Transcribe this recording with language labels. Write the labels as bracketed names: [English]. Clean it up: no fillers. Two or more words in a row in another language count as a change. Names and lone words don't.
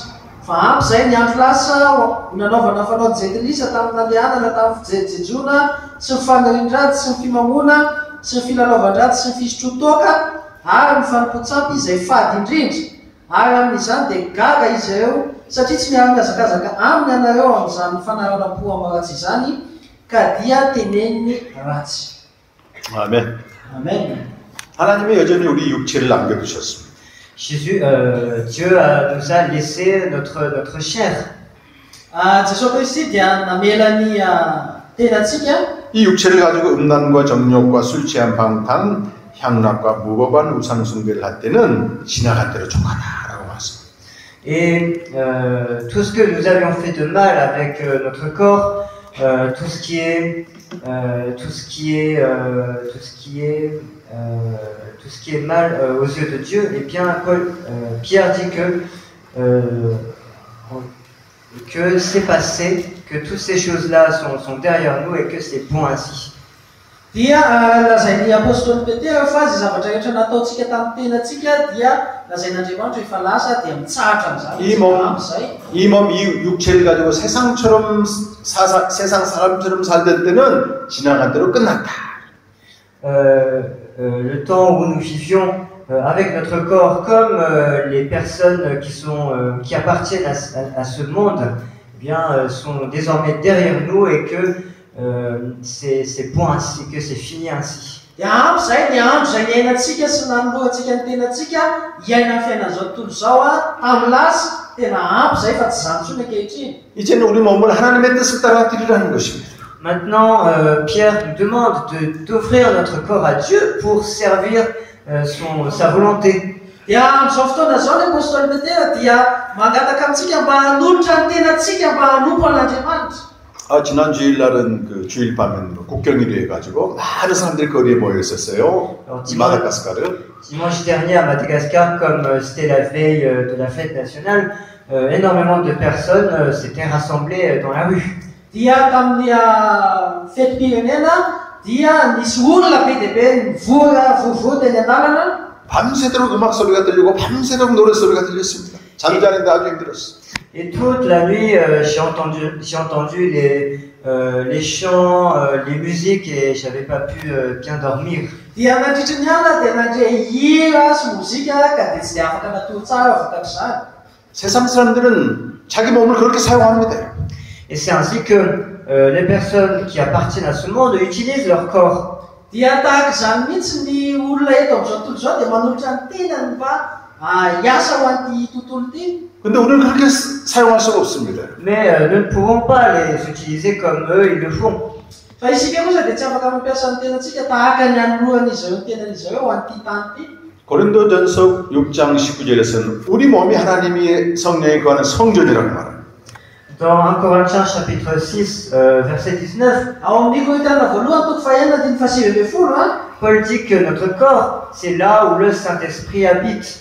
[Malagasy] Fa ampy izay ny andro lasa nanaovana fanaon-jetilisa tamin'ny nandehanana tamin'ny fijejoana sy ny fanirindranty sy ny fimamoana sy ny filalaovan-draty sy ny fisotro-toaka ary ny fanompontsampy izay fady indrindra. Ary amin'izany dia gaga izy ireo satria tsy miara-mihazakazaka aminy anareo amin'izany fanaranam-po amaratsy izany ka dia teneniny ratsy. [Korean] 아멘. [French] Amen. [Korean] 하나님이 여전히 우리 육체를 남겨두셨습니다. [French] Jésus, Dieu nous a laissé notre chair. [Malagasy] Jesosy Kristy dia namela ny tenantsika. [Korean] 이 육체를 가지고 음란과 정욕과 술 취한 방탕, 향락과 무법한 우상 숭배를 할 때는 지나갈 대로 족하다라고 말씀합니다. [French] Et tout ce que nous avions fait de mal avec notre corps, tout ce qui est mal aux yeux de Dieu, et bien Pierre dit que c'est passé, que toutes ces choses-là sont derrière nous et que c'est bon ainsi. [Malagasy] Dia lazain'ny apôstôly Petera fa izay zavatra rehetra nataontsika tamin'ny tenantsika dia lazain'Andriamanitra efa lasa dia mitsahatra amin'izay. [Korean] 이 몸, 이 육체를 가지고 세상 사람처럼 살던 때는 지나간 대로 끝났다. [French] Le temps où nous vivions avec notre corps comme les personnes qui appartiennent à ce monde, eh bien, sont désormais derrière nous et que c'est bon ainsi, que c'est fini ainsi. [Malagasy] Dia ampy izay ny andro izay niainantsika sy nanoloantsika ny tenantsika hiaina ny fiainan'izao tontolo izao tamin'ny lasa tena ampy izay fa tsy zany intsony ankehitriny. [Korean] 이제는 우리 몸을 하나님의 뜻을 따라 드리라는 것입니다. [French] Maintenant, Pierre nous demande d'offrir notre corps à Dieu pour servir sa volonté. [Malagasy] Dia amin'izao fotoana izao ny apôstôly Petera dia mangataka amintsika mba hanolotra ny tenantsika mba hanompo an'Andriamanitra. [Korean] 지난 주일날은 그 주일 밤에는 국경일이 해가지고 많은 사람들이 거리에 모여 있었어요. 마다가스카르. [French] Dimanche dernier à Madagascar, comme c'était la veille de la fête nationale, énormément de personnes s'étaient rassemblées dans la rue. [Malagasy] Dia tamin'ny fetim-pirenena dia nisy olona be dia be mivoavoa teny an-dalana. [Korean] 밤새도록 음악 소리가 들리고 밤새도록 노래 소리가 들렸습니다. 잠자는데 아주 힘들었어요. [French] Et toute la nuit, j'ai entendu les chants, les musiques et j'avais pas pu bien dormir. [Malagasy] Dia nandritra ny alina dia nandre hira sy mozika ka dia tsy afaka natory tsara vokatr'izany. [Korean] 세상 사람들은 자기 몸을 그렇게 사용합니다. [French] Et c'est ainsi que les personnes qui appartiennent à ce monde utilisent leur corps. [Malagasy] Dia tahaka izany mihitsy ny olona eto amin'izao tontolo izao dia manolotra ny tenany mba hiasa ho an'ity tontolo ity. [Korean] 근데 우리는 그렇게 사용할 수가 없습니다. [French] Mais nous ne pouvons pas les utiliser comme eux, ils le font. [Malagasy] Fa isika kosa dia tsy afaka mampiasa ny tenantsika tahaka ny anolohany ny tenan'izy ireo ho an'ity tany ity. [Korean] 고린도전서 6장 19절에서는 우리 몸이 하나님이 성령에 거하는 성전이라고 말합니다. [French] Dans 1 Corinthiens chapitre 6, verset 19, [Malagasy] Ao amin'ny Korintana voalohany toko fahaenina dimy fahasivy ambin'ny folo [French] Paul dit que notre corps, c'est là où le Saint-Esprit habite.